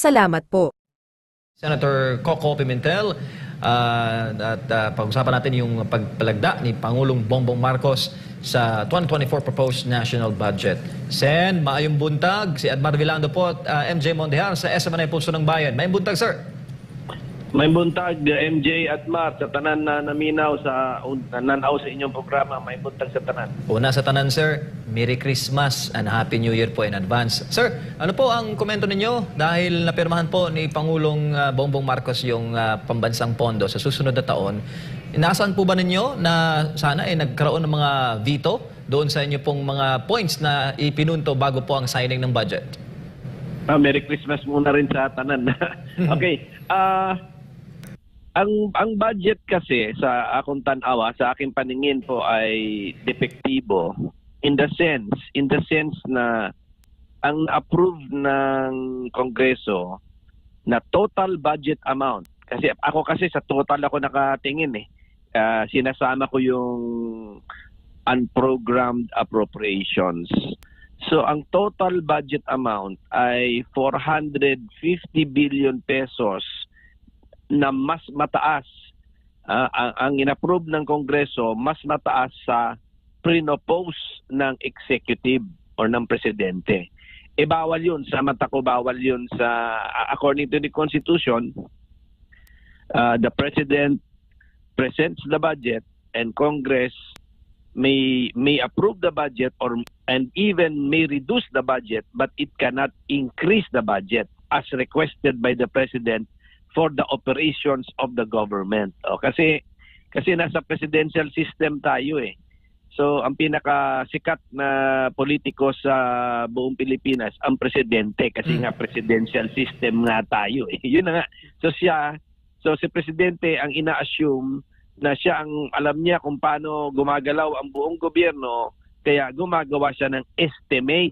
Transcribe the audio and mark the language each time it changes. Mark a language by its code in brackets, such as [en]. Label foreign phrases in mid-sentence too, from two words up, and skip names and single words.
[tl] Salamat po. Senator Coco Pimentel, pag-usapan natin yung pagpalagda ni Pangulong Bongbong Marcos sa 2024 [en] proposed national budget. [ceb] Sen, maayong buntag. [tl] Si Edmar Villando po at MJ Mondejar sa SMNI Pulso ng Bayan. [ceb] Maayong buntag, sir. Maayong buntag, MJ at Mar, sa tanan na naminaw sa nanaw sa inyong programa. Maayong buntag sa tanan. Una sa tanan, sir, [en] Merry Christmas and Happy New Year po in advance. [tl] Sir, ano po ang komento ninyo dahil napirmahan po ni Pangulong Bongbong Marcos yung pambansang pondo sa susunod na taon? Inaasahan po ba ninyo na sana ay nagkaroon ng mga veto doon sa inyo pong mga points na ipinunto bago po ang signing ng budget? [en] Merry Christmas [tl] muna rin sa tanan. Okay. Ang budget kasi [ceb] sa akong tanawa, [tl] sa aking paningin po ay depektibo [en] in the sense [tl] na ang approved ng Kongreso na [en] total budget amount. [tl] Kasi ako sa total ako nakatingin eh. Sinasama ko yung [en] unprogrammed appropriations. [tl] So ang [en] total budget amount [tl] ay 450 [en] billion pesos [tl] na mas mataas. Ang inapprove ng Kongreso mas mataas sa pinopose ng executive or ng presidente. Bawal yun. Sa mata ko, bawal yun [en] according to the Constitution. The President presents the budget and Congress may approve the budget and even may reduce the budget, but it cannot increase the budget as requested by the President for the operations of the government. [tl] Kasi nasa [en] presidential system [tl] tayo eh. So ang pinakasikat na politiko sa buong Pilipinas ang presidente kasi nga [en] presidential system [tl] nga tayo eh. Yun na nga. So si presidente ang ina-assume na siya ang alam niya kung paano gumagalaw ang buong gobyerno, kaya gumagawa siya ng estimate.